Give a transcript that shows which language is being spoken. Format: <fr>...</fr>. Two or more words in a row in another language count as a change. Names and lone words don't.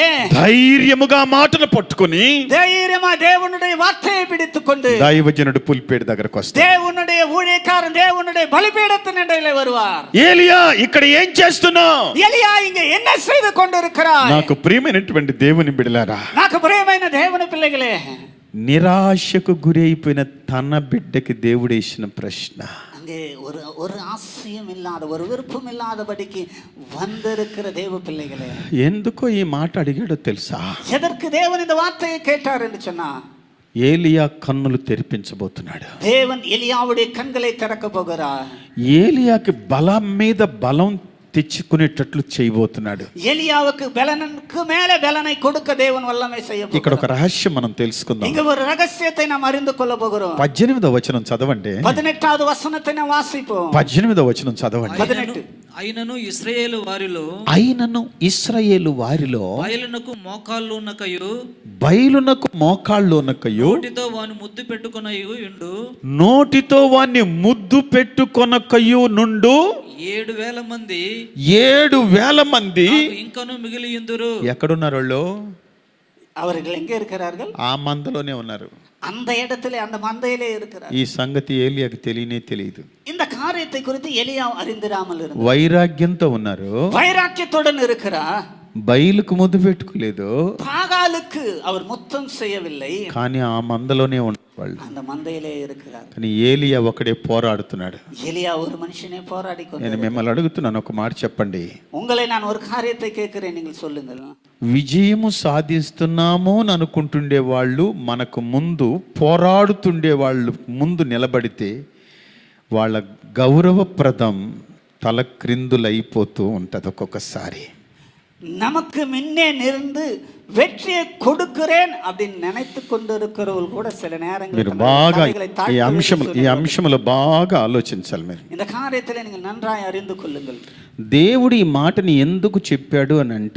<te>ధైర్యముగా మాటను పట్టుకొని</te> <ta>தைரியமா தேவனுடைய வார்த்தையை பிடித்துக்கொண்டு</ta> <te>దైవజనుడు పులిపేడు దగ్గరకు వస్తాడు.</te> <ta>தேவனுடைய ஊழியக்காரன் தேவனுடைய பலிபீடத்தின் இடையிலே வருவார்.</ta> <te>ఏలియా ఇక్కడ ఏం చేస్తున్నావు?</te> <ta>எலியா இங்க என்ன செய்து கொண்டிருக்கிறாய்?</ta> <te>నాకు ప్రియమైనటువంటి దేవుని బిడ్డలారా, నాకు ప్రియమైన దేవుని పిల్లகளே, నిరాశకు గురైపోయిన తన బిడ్డకి దేవుడేసిన ప్రశ్న,</te> <ta>அங்கே ஒரு ஆசையும் இல்லாத, ஒரு விருப்பம் இல்லாதபடிக்கு வந்திருக்கிற தேவ பிள்ளைகளே,</ta> <te>ఎందుకో ఈ మాట అడిగాడో తెలుసా?</te> <ta>எதற்கு தேவன் இந்த வார்த்தையை கேட்டார் என்று சொன்னா,</ta> <te>ఏలియా కన్నులు తెరిపించబోతున్నాడు.</te> <ta>தேவன் எலியாவுடைய கண்களை திறக்க போகிறார்.</ta> <te>ఏలియాకి బలం మీద బలం తెచ్చుకునేటట్లు చేయబోతున్నాడు.</te> <ta>எலியாவுக்கு பலனுக்கு மேல பலனை கொடுக்க தேவன் வல்லமை செய்ய போகிறார்.</ta> <te>ఇక్కడ ఒక రహస్యం మనం తెలుసుకుందాం.</te> <ta>இங்க ஒரு ரகசியத்தை நாம் அறிந்து கொள்ள போகிறோம்.</ta> <te>18వ వచనం చదవండి.</te> <ta>18வது வசனத்தை நாம் வாசிப்போம்.</ta> <te>18వ వచనం చదవండి. 18. అయినను ఇశ్రాయేలు వారిలో బయలునకు మోకాళ్ళు ఉన్నకయు నోటితో వాని ముద్దు పెట్టుకొనయు ఉండు 7,000 మంది 7,000 మంది ఇంకను మిగిలియుందురు. ఎక్కడున్నారు వాళ్ళు?</te> <ta>அவர்கள் எங்க இருக்கிறார்கள்?</ta> <te>ఆ మందలోనే ఉన్నారు.</te> <ta>அந்த இடத்திலே, அந்த மந்தையிலே இருக்கிறார்.</ta> <te>ఈ సంగతి ఏలియాకి తెలియనే తెలియదు.</te> <ta>இந்த காரியத்தை குறித்து எலியா அறிந்திராமல் இருந்தார்.</ta> <te>వైరాగ్యంతో ఉన్నారు,</te> <ta>வைராக்கியத்துடன் இருக்கிறார்.</ta> <te>బయలుకు ముద్దు పెట్టుకోలేదు,</te> <ta>பாகாலுக்கு அவர் முத்தம் செய்யவில்லை,</ta> <te>కానీ ఆ మందలోనే ఉన్నవాళ్ళు.</te> <ta>அந்த மந்தையிலே இருக்கிறார்.</ta> <te>కానీ ఏలియా ఒకడే పోరాడుతున్నాడు.</te> <ta>எலியா ஒரு மனுஷனே போராடி</ta> <te>నేను</te> <ta>கொண்டு.</ta> <te>మిమ్మల్ని అడుగుతున్నాను, ఒక మాట చెప్పండి.</te> <ta>உங்களை நான் ஒரு காரியத்தை கேட்கிறேன், நீங்கள் சொல்லுங்கள்.</ta> <te>విజయము సాధిస్తున్నాము అని అనుకుంటుండే వాళ్ళు మనకు ముందు పోరాడుతుండే వాళ్ళు ముందు నిలబడితే వాళ్ళ గౌరవప్రదం తల క్రిందులైపోతూ ఉంటుంది ఒక్కొక్కసారి.</te> <ta>நமக்கு முன்னே நின்று வெற்றியை கொடுக்கிறேன் அப்படின்னு நினைத்து கொண்டிருக்கிறவர்கள் கூட சில</ta> <te>మీరు</te> <ta>நேரங்களில்</ta> <te>బాగా</te> <ta>தலைகளை தாழ்த்தி</ta> <te>ఈ అంశంలో బాగా ఆలోచించాలి. మీరు</te> <ta>இந்த காரியத்தில் நீங்கள் நன்றாய் அறிந்து கொள்ளுங்கள்.</ta> <te>దేవుడు ఈ మాటని ఎందుకు చెప్పాడు అని అంటే,</te>